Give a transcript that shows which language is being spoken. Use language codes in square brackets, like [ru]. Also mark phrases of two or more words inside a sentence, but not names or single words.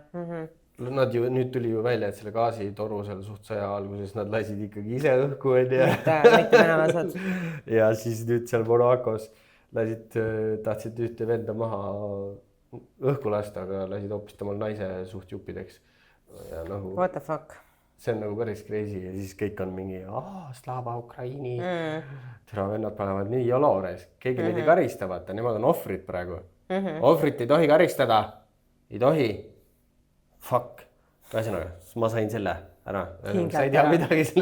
[et] nad ju, nüüd tuli ju välja, et selle gaasitoru seal suht sõja alguses nad lasid ikkagi ise õhku onju. mitte venelased. ja siis nüüd seal Monacos lasid, tahtsid ühte venda maha õhku lasta, aga lasid hoopis temal naise suht juppideks. Ja nagu, [en] What the fuck? [et] see on nagu päris crazy ja siis kõik on mingi [uk] Slava Ukraini. [et] Tere vennad panevad nii joloores, keegi neid ei karista, vaata, nemad on ohvrid praegu. Ohvrit ei tohi karistada, ei tohi. [en] Fuck. [et] Ühesõnaga, ma sain selle ära. Sa ei tea midagi sellest.